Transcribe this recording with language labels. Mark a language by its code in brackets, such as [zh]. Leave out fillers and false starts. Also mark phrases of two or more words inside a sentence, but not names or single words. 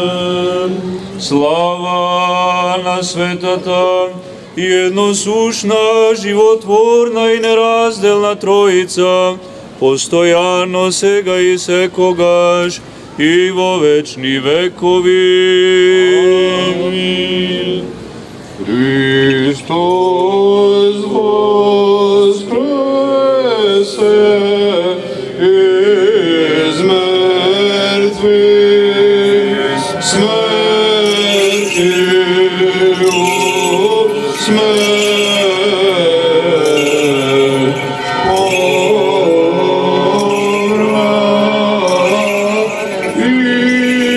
[mk] Слава на светата и едносушна, животворна и неразделна Троица, постојано сега и секогаш и во вечни векови. [cu] Амин. Христос воскресе из мертвых, смертью смерть помра, и